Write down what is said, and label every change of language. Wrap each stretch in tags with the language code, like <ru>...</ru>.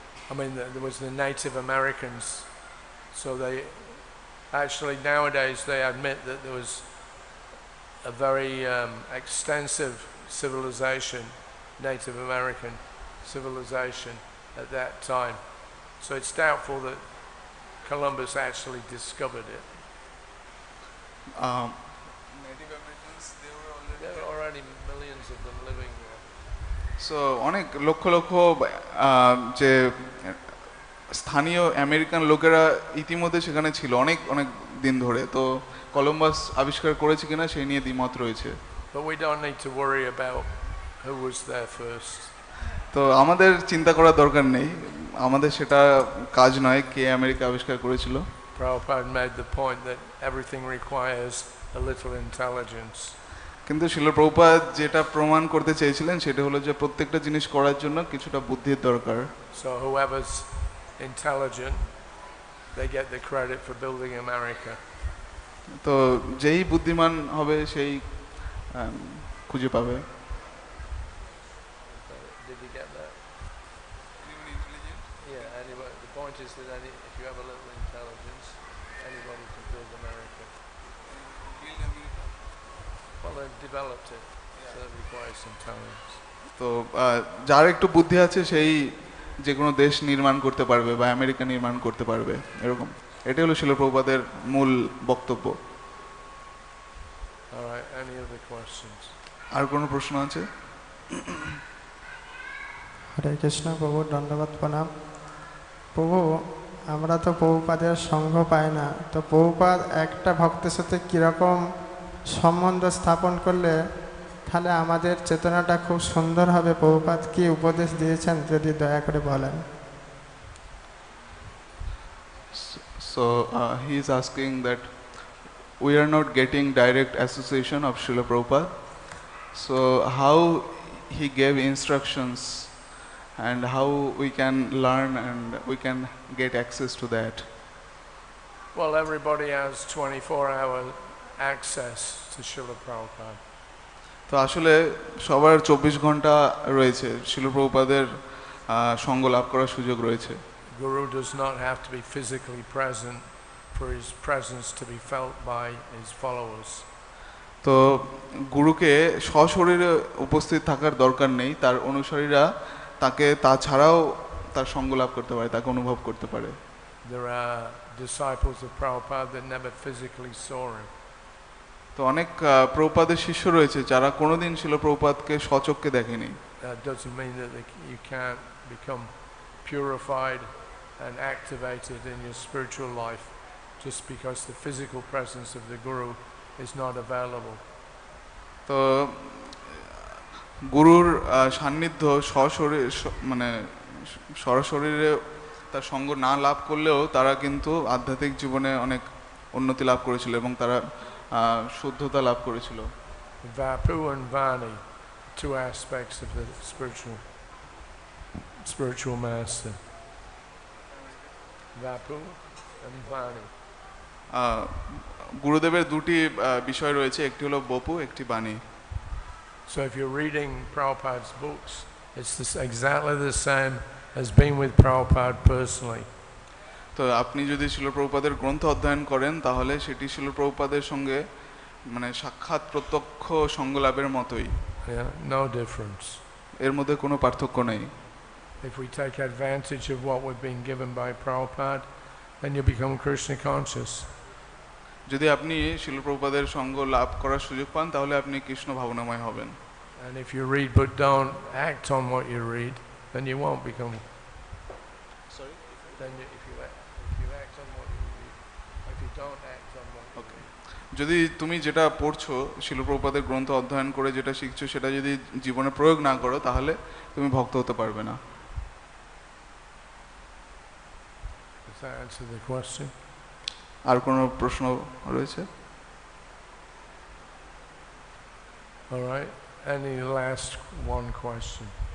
<en>I mean, there was the Native Americans, so they actually nowadays they admit that there was a very extensive civilization, Native American civilization at that time. So it's doubtful that Columbus actually discovered it. Native Americans, there were already millions of them living there.</en> <bn>So অনেক লক্ষ লক্ষ যে স্থানীয় American লোকেরা ইতিমধ্যে সেখানে ছিল অনেক অনেক দিন ধরে। তো কলম্বাস আবিষ্কার করেছে কিনা সেই নিয়ে দ্বিমত রয়েছে।</bn> <en>But we don't need to worry about who was there first.</en> <bn>তো আমাদের চিন্তা করার দরকার নেই, আমাদের সেটা কাজ নয় কে আমেরিকা আবিষ্কার করেছিল।</bn> <en>Prabhupada made the point that everything requires a little intelligence.</en> <bn>কিন্তু শ্রীল প্রভুপাদ যেটা প্রমাণ করতে চেয়েছিলেন সেটা হলো যে প্রত্যেকটা জিনিস করার জন্য কিছুটা বুদ্ধির দরকার।</bn> <en>So whoever's intelligent, they get the credit for building America.</en> <bn>তো যেই বুদ্ধিমান হবে সেই খুঁজে পাবে।</bn> <en>Did you get that? Yeah, anyway, the point is that if you have a little intelligence, anybody can build America. Well, they've developed it, so it requires some time.</en> <bn>তো যার একটু বুদ্ধি আছে সেই যে কোনো দেশ নির্মাণ করতে পারবে বা আমেরিকা নির্মাণ করতে পারবে, এরকম। এটাই হলো শ্রীল প্রভুপাদের মূল বক্তব্য।</bn> <en>All right, any other questions?</en> <bn>আর কোনো প্রশ্ন আছে? হরে কৃষ্ণ প্রভু, ধন্যবাদ, প্রণাম। প্রভু, আমরা তো প্রভুপাদের সঙ্গ পাই না, তো প্রভুপাদ একটা ভক্তের সাথে কীরকম সম্বন্ধ স্থাপন করলে তাহলে আমাদের চেতনাটা খুব সুন্দর হবে? প্রভুপাদ কি উপদেশ দিয়েছেন যদি দয়া করে বলেন।</bn> <en>So he is asking that we are not getting direct association of Srila Prabhupada. So how he gave instructions and how we can learn and we can get access to that? Well, everybody has 24-hour access to Srila Prabhupada.</en> <bn>তো আসলে সবার 24 ঘন্টা রয়েছে, শ্রীল প্রভুপাদের সঙ্গ লাভ করার সুযোগ রয়েছে।</bn> <en>Guru does not have to be physically present for his presence to be felt by his followers.</en> <bn>তো গুরুকে সশরীরে উপস্থিত থাকার দরকার নেই, তার অনুসারীরা তাকে তাছাড়াও তার সঙ্গ লাভ করতে পারে, তাকে অনুভব করতে পারে।</bn> <en>There are disciples of Prabhupada that never physically saw him.</en> <bn>তো অনেক প্রভুপাদের শিষ্য রয়েছে যারা কোনোদিন শ্রীল প্রভুপাদকে স্বচক্ষে দেখেনি।</bn> <en>That doesn't mean that you can't become purified and activated in your spiritual life just because the physical presence of the Guru is not available.</en> <bn>তো গুরুর সান্নিধ্য মানে সরাসরিরে তার সঙ্গ না লাভ করলেও তারা কিন্তু আধ্যাত্মিক জীবনে অনেক উন্নতি লাভ করেছিল এবং তারা শুদ্ধতা লাভ করেছিল।</bn> <en>Vapu and Vani, two aspects of the spiritual master. Vapu and Vani.</en> <bn>গুরুদেবের দুটি বিষয় রয়েছে, একটি হলো বপু, একটি বাণী।</bn> <en>So if you're reading Prabhupada's books, it's exactly the same as being with Prabhupada personally.</en> <bn>তো আপনি যদি শ্রীল প্রভুপাদের গ্রন্থ অধ্যয়ন করেন তাহলে সেটি শ্রীল প্রভুপাদের সঙ্গে মানে সাক্ষাৎ প্রত্যক্ষ সঙ্গ লাভের মতোই।</bn> <en>Yeah, no difference.</en> <bn>এর মধ্যে কোনো পার্থক্য নেই।</bn> <en>If we take advantage of what we've been given by Prabhupada, then you become Krishna conscious.</en> <bn>যদি আপনি শ্রীল প্রভুপাদের সঙ্গ লাভ করার সুযোগ পান তাহলে আপনি কৃষ্ণ ভাবনাময় হবেন।</bn> <en>And if you read but don't act on what you read, then you won't become. Sorry? Then if you act on what you read, if you don't act on what you read. Okay.</en> <bn>যদি তুমি যেটা পড়ছো শিল প্রভুপাদের গ্রন্থ অধ্যয়ন করে যেটা শিখছো সেটা যদি জীবনে প্রয়োগ না করো তাহলে তুমি ভক্ত হতে পারবে না।</bn> <en>Does that answer the question?</en> <bn>আর কোনো প্রশ্ন রয়েছে?</bn> <en>All right. Any last one question?</en>